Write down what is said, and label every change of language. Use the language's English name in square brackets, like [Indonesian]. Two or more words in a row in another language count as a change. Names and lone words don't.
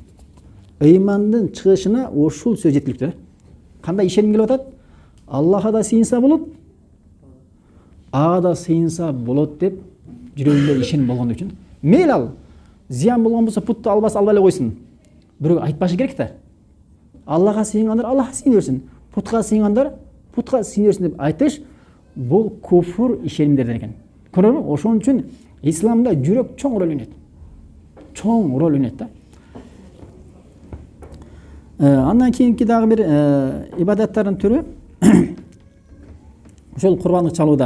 [Kyrgyz] Ыймандын чыгышына ошол сөз жеткиликтүү да. Кандай ишеним келип атат? Аллаха да сыйынса болот, ага да сыйынса болот деп жүрөгүндө ишеним болгон үчүн. Мейлі ал, зиян болгон болсо путты албай эле койсун. Бирок айтпашы керек да. Аллаха сыйынгандар Аллаха сыйын берсин, путка сыйынгандар путка сыйын берсин деп айтыш, бул куфур ишенимдерден экен. Көрөбү? Ошон үчүн исламда жүрөк чоң роль ойнойт. Чоң роль ойнойт да. Андан кийинки дагы бир ибадаттардын түрү ошол курбандык чалууда.